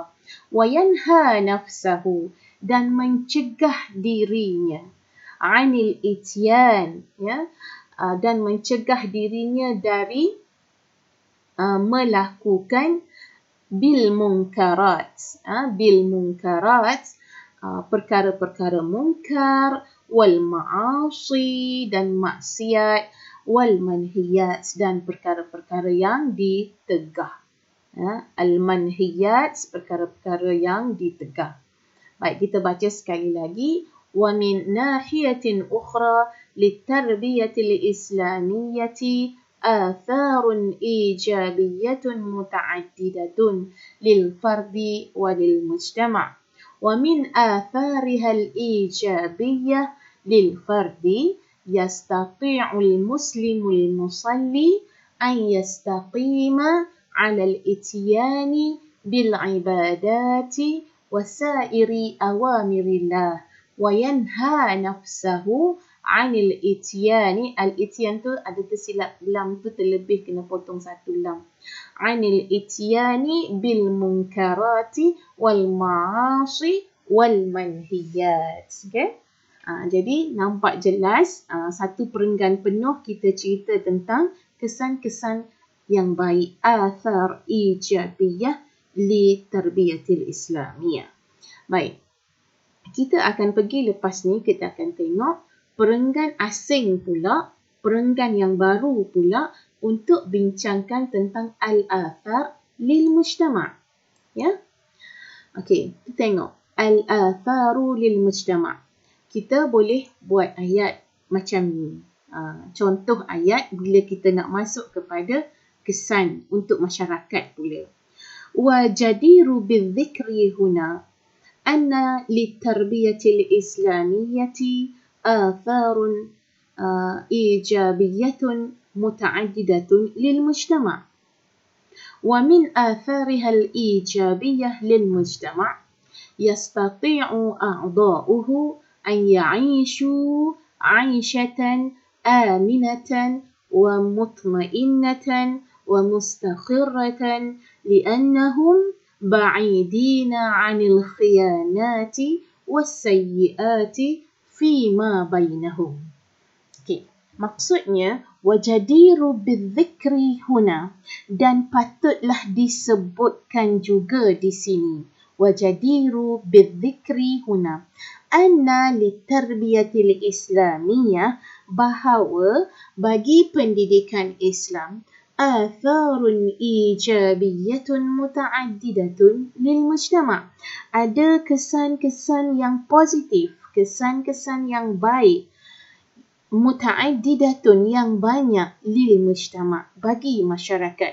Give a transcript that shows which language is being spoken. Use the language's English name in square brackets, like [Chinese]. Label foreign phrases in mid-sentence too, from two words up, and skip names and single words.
[Arabic] وينهى نفسه, [Malay] dan mencegah dirinya, [Arabic] عن الإتيان, [Malay] ya, dan mencegah dirinya dari melakukan [Arabic] بالمنكرات, [Malay] perkara-perkara mungkar, [Arabic] والمعاصي, [Malay] dan maksiat, [Arabic] والمنهيات, [Malay] dan perkara-perkara yang ditegah. [Arabic] المنهيات, [Malay] perkara-perkara yang ditegah. Baik, kita baca sekali lagi. [Arabic] ومن ناحية أخرى للتربية الإسلامية آثار إيجابية متعددة للفرد وللمجتمع'. ومن آثارها الإيجابية للفرد يستطيع المسلم المصلي أن يستقيم على الإتيان بالعبادة وسائر أوامر الله وينهى نفسه عن الإتيان. [Malay] Al-ityan tu ada tersilap lam tu, terlebih kena potong satu lam. [Arabic] عن الإتيان بالمنكرات والمعاصي والمنهيات. [Malay] Okay? Jadi nampak jelas satu perenggan penuh kita cerita tentang kesan-kesan yang baik, [Arabic] أثر إيجابية للتربية الإسلامية. [Malay] Baik, kita akan pergi lepas ni, kita akan tengok perenggan asing pula, perenggan yang baru pula untuk bincangkan tentang [Arabic] الأثر للمجتمع'. [Malay] Ya? Okey, kita tengok [Arabic] الأثر للمجتمع'. [Malay] Kita boleh buat ayat macam ni. Contoh ayat bila kita nak masuk kepada kesan untuk masyarakat pula. [Arabic] وجدير بالذكر هنا أن للتربية الإسلامية آثارا إيجابية متعددة للمجتمع'. ومن آثارها الإيجابية للمجتمع يستطيع أعضاؤه أن يعيشوا عيشة آمنة ومطمئنة ومستقرة لأنهم بعيدين عن الخيانات والسيئات فيما بينهم. [Malay] Okay. Maksudnya [Arabic] وجدير بالذكر هنا, [Malay] dan patutlah disebutkan juga di [Arabic] sini وجدير بالذكر هنا أن للتربية الإسلامية, [Malay] bahawa bagi pendidikan Islam [Arabic] آثار إيجابية متعددة للمجتمع', [Malay] ada kesan-kesan yang positif, kesan-kesan yang baik, mutaaddidatun yang banyak, [Arabic] للمجتمع', [Malay] bagi masyarakat.